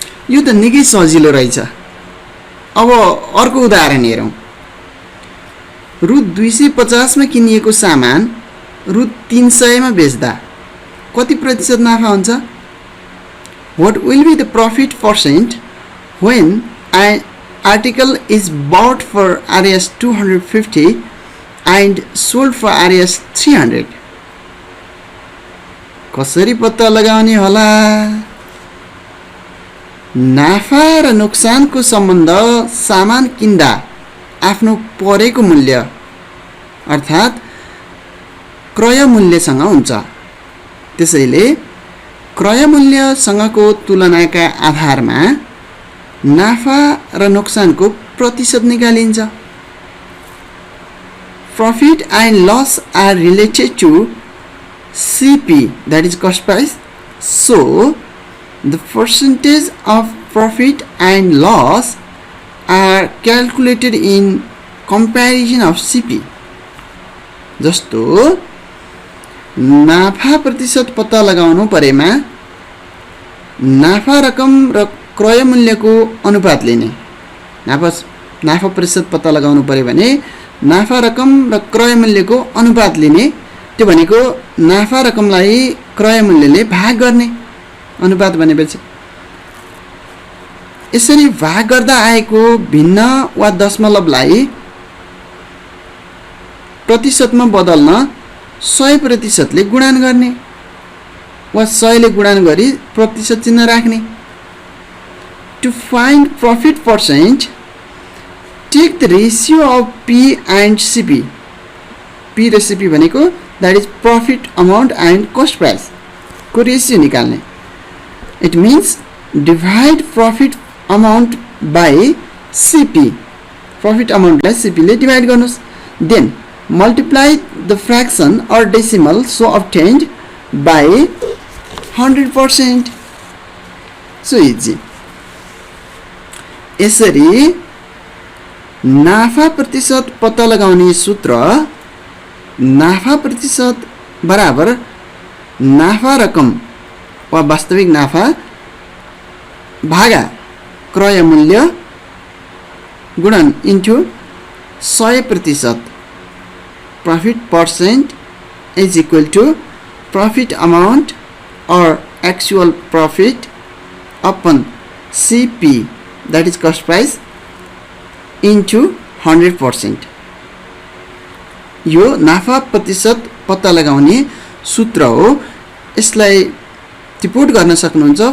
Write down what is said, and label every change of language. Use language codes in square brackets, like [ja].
[ne] यो त निकै सजिलो रहेछ। अब अर्को उदाहरण हेरौँ। रु 250 मा किनिएको सामान रु 300 मा बेच्दा कति प्रतिशत नाफा हुन्छ? [en] What will be the profit percent when an article is bought for Rs 250 and sold for Rs 300? [ne] कसरी पत्ता लगाउने होला? नाफा र नोक्सानको सम्बन्ध सामान किन्दा आफ्नो परेको मूल्य अर्थात् क्रय मूल्यसँग हुन्छ। त्यसैले क्रय मूल्यसँगको तुलनाका आधारमा नाफा र नोक्सानको प्रतिशत निकालिन्छ। [en] Profit and loss are related to CP, that is cost price. So the percentage of profit and loss are calculated in comparison of CP. [ne] जस्तो नाफा प्रतिशत पत्ता लगाउनु परेमा नाफा रकम र क्रय मूल्यको अनुपात लिने। नाफा प्रतिशत पत्ता लगाउनु पर्यो भने नाफा रकम र क्रय मूल्यको अनुपात लिने। त्यो भनेको नाफा रकमलाई क्रय मूल्यले भाग गर्ने अनुपात भनेपछि। यसरी भाग गर्दा आएको भिन्न वा दशमलवलाई प्रतिशतमा बदल्न 100% ले गुणन गर्ने वा 100 ले गुणन गरी प्रतिशत चिन्ह राख्ने। [en] To find profit percent, take the ratio of P and CP. [ne] P र CP भनेको [en] that is profit amount and cost price [ne] को रेशियो निकाल्ने। [en] It means divide profit amount by CP. [ne] Profit amount लाई CP ले divide गर्नुस्। [en] Then multiply the fraction or decimal so obtained by 100%. So easy. [ne] यसरी नाफा प्रतिशत पत्ता लगाउने सूत्र नाफा प्रतिशत बराबर नाफा रकम वा वास्तविक नाफा भागा क्रय मूल्य गुणन into 100%। [en] Profit percent is equal to profit amount or actual profit upon CP, that is cost price, into 100%. [ne] यो नाफा प्रतिशत पत्ता लगाउने सूत्र हो। यसलाई टिपोट गर्न सक्नुहुन्छ।